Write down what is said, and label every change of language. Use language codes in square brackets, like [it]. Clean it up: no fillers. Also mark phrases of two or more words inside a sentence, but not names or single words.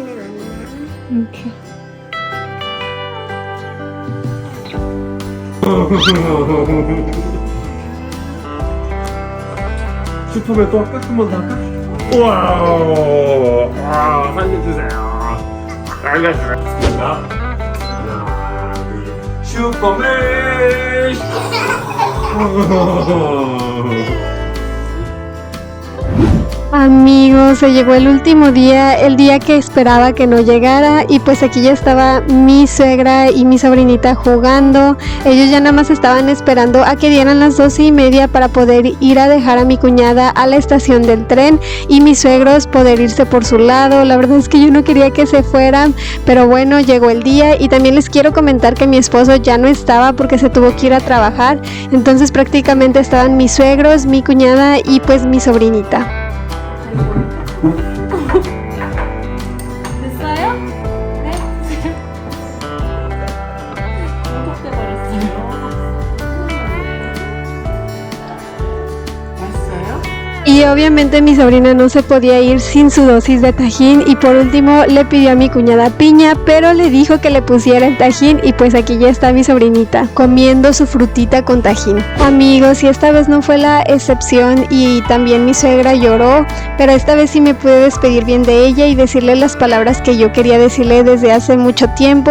[ko] 슈퍼맨 또 할까? 한 번 더 할까? 우와! 아, 살려주세요. 알겠습니다. 하나, 둘, 슈퍼맨! [es] Amigos, se llegó el último día, el día que esperaba que no llegara, y pues aquí ya estaba mi suegra y mi sobrinita jugando. Ellos ya nada más estaban esperando a que dieran las 12:30 para poder ir a dejar a mi cuñada a la estación del tren y mis suegros poder irse por su lado. La verdad es que yo no quería que se fueran, pero bueno, llegó el día. Y también les quiero comentar que mi esposo ya no estaba porque se tuvo que ir a trabajar, entonces prácticamente estaban mis suegros, mi cuñada y pues mi sobrinita. [ko] 됐어요? 네? 어떻게 버렸어요? 맛있어요? [es] Y obviamente mi sobrina no se podía ir sin su dosis de tajín, y por último le pidió a mi cuñada piña, pero le dijo que le pusiera el tajín, y pues aquí ya está mi sobrinita comiendo su frutita con tajín. Amigos, y esta vez no fue la excepción, y también mi suegra lloró, pero esta vez sí me pude despedir bien de ella y decirle las palabras que yo quería decirle desde hace mucho tiempo.